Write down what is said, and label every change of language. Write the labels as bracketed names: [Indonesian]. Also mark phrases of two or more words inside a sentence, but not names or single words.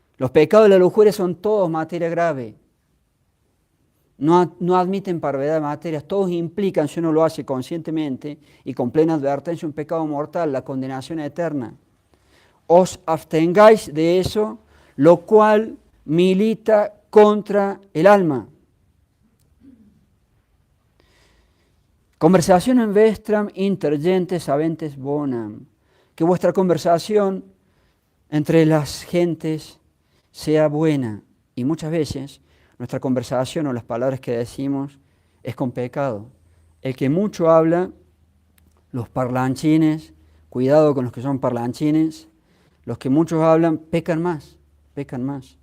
[Spanish] Los pecados de la lujuria son todos materia grave. No admiten parvedad de materias, todos implican, si uno lo hace conscientemente y con plena advertencia, un pecado mortal, la condenación eterna. Os abstengáis de eso, lo cual milita contra el alma. [Latin] Conversacionem vestram inter gentes habentes bonam. [Spanish] Que vuestra conversación entre las gentes sea buena. Y muchas veces nuestra conversación o las palabras que decimos es con pecado. El que mucho habla, los parlanchines, cuidado con los que son parlanchines, los que muchos hablan pecan más, pecan más.